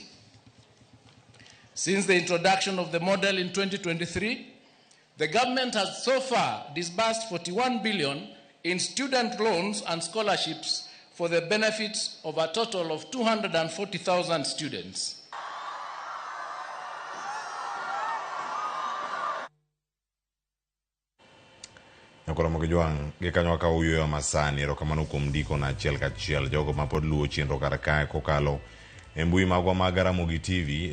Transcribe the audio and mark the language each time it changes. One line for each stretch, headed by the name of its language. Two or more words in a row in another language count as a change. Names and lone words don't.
English: Since the introduction of the model in 2023, the government has so far disbursed 41 billion in student loans and scholarships for the benefit of a total of 240,000 students.
Luo (Kenya and Tanzania): Nyakora mogijuang gikanyo ka uyo masani erokamano kuom ndiko na achiel kachiel jogo mapod luwo chenro kar kae kokalo e mbui magwa mag Ramogi TV.